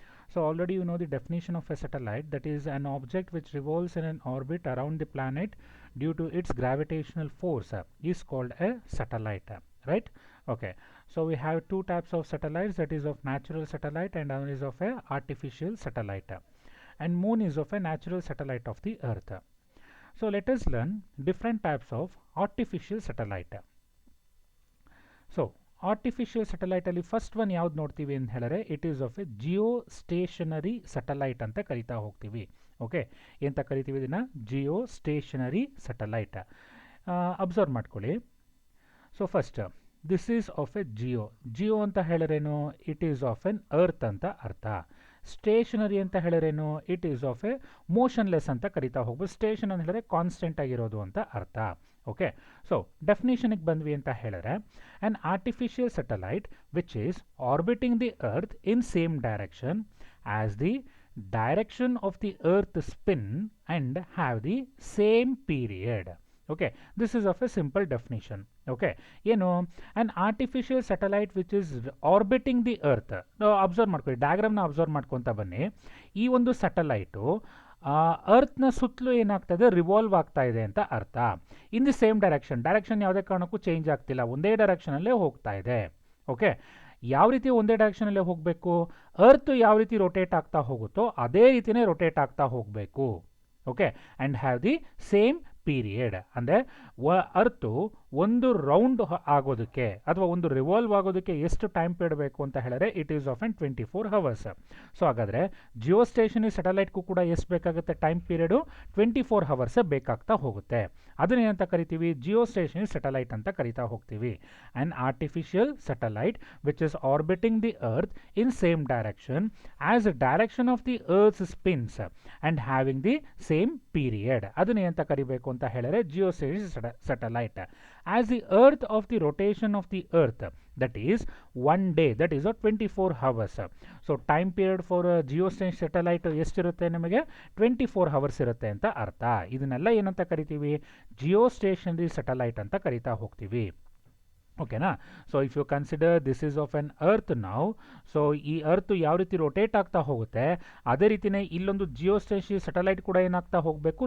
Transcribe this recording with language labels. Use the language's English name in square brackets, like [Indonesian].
[English] So already you know the definition of a satellite, that is an object which revolves in an orbit around the planet due to its gravitational force is called a satellite, right? Okay, so we have two types of satellites, that is of natural satellite and one is of a artificial satellite, and moon is of a natural satellite of the earth. So let us learn different types of artificial satellite. [Kannada] So artificial satellite ಅಲ್ಲಿ first one ಯಾವ್ದು ನೋಡ್ತೀವಿ ಅಂತ ಹೇಳಿದ್ರೆ [English] it is of a [Kannada] Jio stationery satellite ಅಂತ ಕರಿತಾ ಹೋಗ್ತೀವಿ. Okay, ಎಂತ ಕರಿತೀವಿ ಇದನ್ನ? Jio stationery satellite. ಅಬ್ಸರ್ವ್ ಮಾಡ್ಕೊಳ್ಳಿ. So first this is of A Jio ಅಂತ ಹೇಳಿರೇನು? It is of N earth ಅಂತ ಅರ್ಥ. ಸ್ಟೇಷನರಿ ಅಂತ ಹೇಳಿರೇನು? [English] it is of a motionless [Kannada] ಅಂತ ಕರಿತಾ ಹೋಗ್ಬೋದು. ಸ್ಟೇಷನ್ ಅಂತ ಹೇಳಿದ್ರೆ ಕಾನ್ಸ್ಟೆಂಟ್ ಆಗಿರೋದು ಅಂತ ಅರ್ಥ. ಓಕೆ, ಸೊ ಡೆಫಿನೇಷನ್ಗೆ ಬಂದ್ವಿ ಅಂತ ಹೇಳಿದ್ರೆ [English] an artificial satellite which is orbiting the earth in same direction as the direction of the earth spin and have the same period. Okay, this is of a simple definition. Okay, you know, an artificial satellite which is orbiting the earth. Now observe [Kannada] ಮಾಡ್ಕೊಳ್ಳಿ, diagram ನ observe ಮಾಡ್ಕೊಂತ ಬನ್ನಿ. ಈ ಒಂದು satellite ಅರ್ತ್ನ ಸುತ್ತಲೂ ಏನಾಗ್ತಾ ಇದೆ? Revolve ಆಗ್ತಾ ಇದೆ ಅಂತ ಅರ್ಥ. [English] in the same direction [Kannada] ಯಾವುದೇ ಕಾರಣಕ್ಕೂ ಚೇಂಜ್ ಆಗ್ತಿಲ್ಲ, ಒಂದೇ ಡೈರೆಕ್ಷನಲ್ಲೇ ಹೋಗ್ತಾ ಇದೆ. ಓಕೆ, ಯಾವ ರೀತಿ ಒಂದೇ ಡೈರೆಕ್ಷನಲ್ಲೇ ಹೋಗಬೇಕು? ಅರ್ತ್ ಯಾವ ರೀತಿ ರೊಟೇಟ್ ಆಗ್ತಾ ಹೋಗುತ್ತೋ ಅದೇ ರೀತಿನೇ ರೊಟೇಟ್ ಆಗ್ತಾ ಹೋಗಬೇಕು. Okay, [English] And have the same period. [Kannada] ಅಂದರೆ ಅರ್ತು ಒಂದು ರೌಂಡ್ ಆಗೋದಕ್ಕೆ ಅಥವಾ ಒಂದು ರಿವಾಲ್ವ್ ಆಗೋದಕ್ಕೆ ಎಷ್ಟು ಟೈಮ್ ಪೀರಿಯಡ್ ಬೇಕು ಅಂತ ಹೇಳಿದ್ರೆ it is of N 24 hours. So ಹಾಗಾದರೆ ಜಿಯೋ ಸ್ಟೇಷನರಿ ಸ್ಯಾಟಲೈಟ್ಗೂ ಕೂಡ ಎಷ್ಟು ಬೇಕಾಗುತ್ತೆ ಟೈಮ್ ಪೀರಿಯಡು? 24 hours ಬೇಕಾಗ್ತಾ ಹೋಗುತ್ತೆ. ಅದನ್ನೇನಂತ ಕರಿತೀವಿ? ಜಿಯೋ ಸ್ಟೇಷನರಿ ಸ್ಯಾಟಲೈಟ್ ಅಂತ ಕರಿತಾ ಹೋಗ್ತೀವಿ. [English] And artificial satellite which is orbiting the earth in same direction as a direction of the earth spins and having the same period. [Kannada] ಅದನ್ನೇನಂತ ಕರಿಬೇಕು ಅಂತ ಹೇಳಿದ್ರೆ Jio stationery satellite. [English] As the earth of the rotation of the earth, that is one day, that is 24 hours. So time period for geostationary satellite [Kannada] ಎಷ್ಟಿರುತ್ತೆ? ನಮಗೆ 24 hours ಇರುತ್ತೆ ಅಂತ ಅರ್ಥ. ಇದನ್ನೆಲ್ಲ ಏನಂತ ಕರಿತೀವಿ? ಜಿಯೋಸ್ಟೇಷನರಿ ಸ್ಯಾಟಲೈಟ್ ಅಂತ ಕರಿತಾ ಹೋಗ್ತೀವಿ. ಓಕೆನಾ? [English] so if you consider this is of an earth now, [Kannada] so ಈ ಅರ್ತ್ ಯಾವ ರೀತಿ ರೊಟೇಟ್ ಆಗ್ತಾ ಹೋಗುತ್ತೆ ಅದೇ ರೀತಿಯೇ ಇಲ್ಲೊಂದು ಜಿಯೋಸ್ಟೇಷನರಿ ಸ್ಯಾಟಲೈಟ್ ಕೂಡ ಏನಾಗ್ತಾ ಹೋಗಬೇಕು?